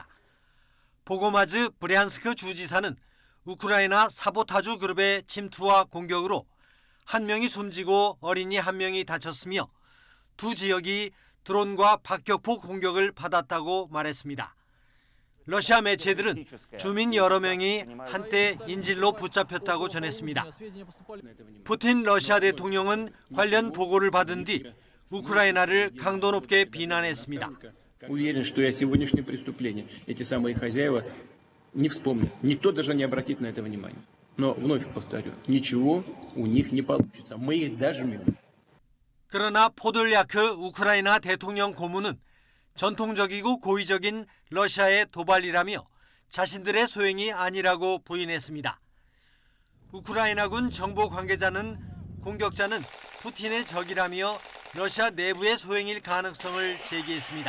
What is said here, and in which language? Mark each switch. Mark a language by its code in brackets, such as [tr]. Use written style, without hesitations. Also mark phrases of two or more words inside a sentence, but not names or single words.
[ko] 보고마즈 브리안스크 주지사는 우크라이나 사보타주 그룹의 침투와 공격으로 1명이 숨지고 어린이 1명이 다쳤으며 두 지역이 드론과 박격포 공격을 받았다고 말했습니다. 러시아 매체들은 주민 여러 명이 한때 인질로 붙잡혔다고 전했습니다. 푸틴 러시아 대통령은 관련 보고를 받은 뒤 우크라이나를 강도 높게 비난했습니다. [ru] Не вспомнят. Никто даже не обратит на это внимания. Но вновь повторю, ничего у них не получится. Мы их дожмем. [ko] 그러나 포돌야크 우크라이나 대통령 고문은 전통적이고 고의적인 러시아의 도발이라며 자신들의 소행이 아니라고 부인했습니다. 우크라이나군 정보 관계자는 공격자는 푸틴의 적이라며 러시아 내부의 소행일 가능성을 제기했습니다.